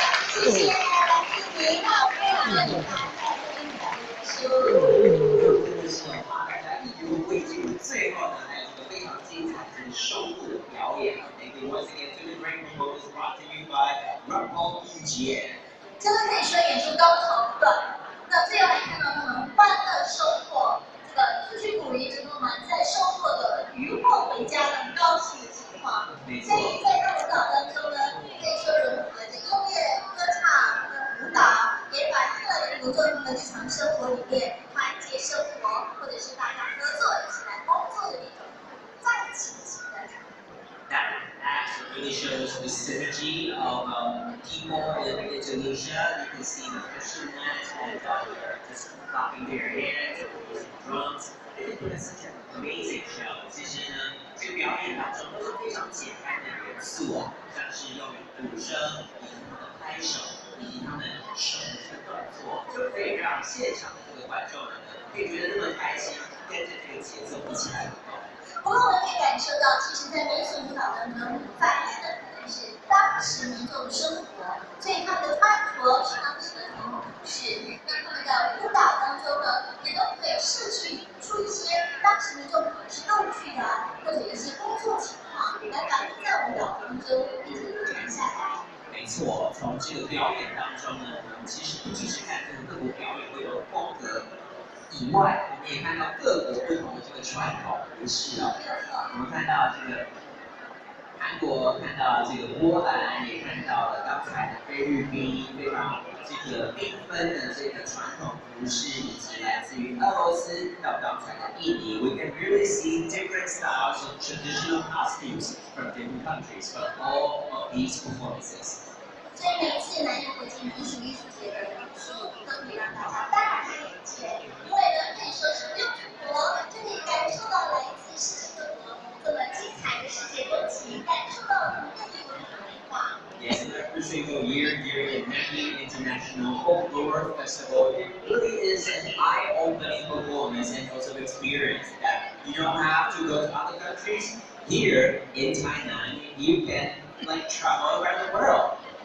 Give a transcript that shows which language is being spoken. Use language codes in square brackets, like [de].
[zh] 谢谢来自印尼的非常的厉害，真的是哦，怕大家意犹未尽。最后呢，还有一个非常精彩的收获的表演。 [en] Thank you once again to the great performance brought to you by Rumpo Yujian. [zh] 真的可以说演出高潮不断。那最后来看到他们欢乐收获，这个出去捕鱼之后呢，在收获的渔获回家很高兴的情况。所以在这舞蹈当中呢，可以说融合了音乐、歌唱跟舞蹈，也反映了民众们的日常生活里面团结生活，或者是大家合作一起来工作的那种在一起的情感。 [en] That actually really shows the synergy of people in Indonesia. You can see the fishermen and they're just clapping their hands, using drums. They put in such an amazing show. [zh] 其实呢，这个表演当中都是非常简单的元素啊，像是用鼓声以及他们的拍手以及他们手的这个动作，就可以让现场的这个观众们呢，可以觉得那么开心，跟着这个节奏一起来舞动。不过我们可以感受到，其实，在民俗舞蹈当中，反映的可能是当时民众的生活，所以他们的穿着是当时的民族服饰。那他们的舞蹈当中呢，也都可以摄取出一些当时民众可能是逗趣的，或者一些工作情况，来反映在舞蹈当中，并且流传下来。没错，从这个表演当中呢，我们其实不只是看这个各国表演会有风格。以外，我们也看到各国不同的这个传统服饰哦。我们看到这个韩国，看到这个波兰，也看到了刚才的菲律宾，非常这个缤纷的这个传统服饰，以及来自于俄罗斯到刚才的印尼。 [en] We can really see different styles of traditional costumes from different countries from all of these performances. [zh] 所以每一次南洋国际民俗艺术节的演出，都可以让大家大开眼界，因为呢，可以说是不用出国就可以感受到来自世界各国这么精彩的世界风情，感受到我们各地文化文化。 [en] Yes, and every single year during the Nanning International Folklore Festival, it really is an eye-opening performance and also experience that you don't have to go to other countries. Here in Tainan, you can travel around the world.